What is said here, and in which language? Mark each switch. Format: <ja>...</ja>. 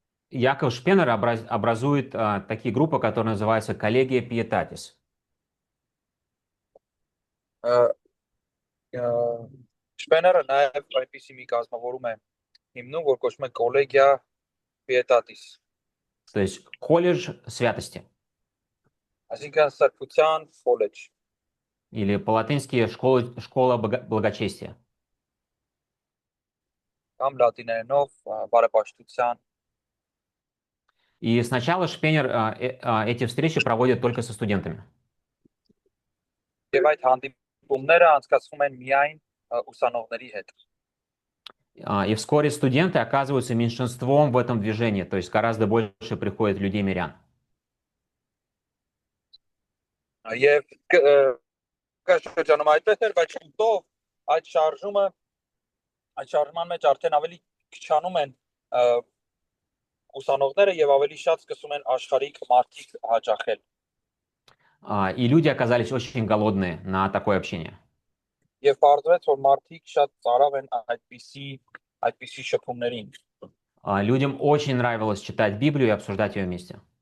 <ru>Яков Шпенер образует такие группы, которые называются коллегия Pietatis.</ru> <hy>Շպեները նաև այնպիսի մի կազմավորում է հիմնում, որ կոչվում է Collegia Pietatis.</hy> <ru>То есть колледж святости.</ru> <hy>Այսինքն սրբության колледж.</hy> <ru>Или по-латински школа благочестия.</ru> <hy>Կամ լատիներենով բարեպաշտության.</hy> <ru>И сначала Шпенер эти встречи проводит только со студентами.</ru> <hy>Եվ այդ հանդիպումները անցկացվում են միայն ուսանողների հետ.</hy> <ru>И вскоре студенты оказываются меньшинством в этом движении, то есть гораздо больше приходит людей-мирян.</ru> <hy>Եվ կաշրջանում այդպես էր, բայց շուտով այդ շարժման մեջ արդեն ավելի քչանում են ուսանողները եւ ավելի շատ սկսում են աշխարհիկ մարդիկ հաճախել.</hy> <ru>И люди оказались очень голодные на такое общение.</ru> <hy>Եվ բարձրաց որ մարդիկ շատ ծարավ են այդպիսի շփումներին.</hy> <ru>Людям очень нравилось читать Библию и обсуждать ее вместе.</ru>